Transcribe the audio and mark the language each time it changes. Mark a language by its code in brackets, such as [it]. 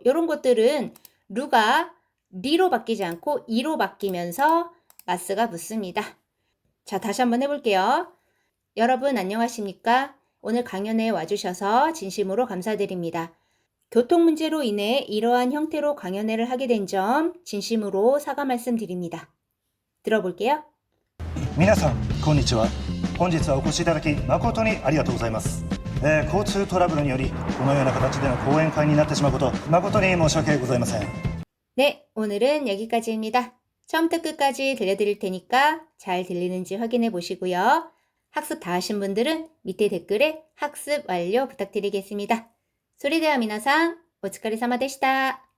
[ko] 이런 것들은 루가 리로 바뀌지 않고 이로 바뀌면서 마스가 붙습니다. 자, 다시 한번 해볼게요. 여러분 안녕하십니까? 오늘 강연에 와주셔서 진심으로 감사드립니다. 교통 문제로 인해 이러한 형태로 강연회를 하게 된 점 진심으로 사과 말씀드립니다. 들어볼게요. [ja] 皆さんこんにちは。本日はお越しいただき誠にありがとうございます。交通トラブルによりこのような形での講演会になってしまうこと誠に申し訳ございません。 [ko] 네, 오늘은 여기까지입니다. 처음부터 끝까지 들려드릴 테니까 잘 들리는지 확인해 보시고요. 학습 다 하신 분들은 밑에 댓글에 학습 완료 부탁드리겠습니다. [ja] それでは皆さん、お疲れ様でした。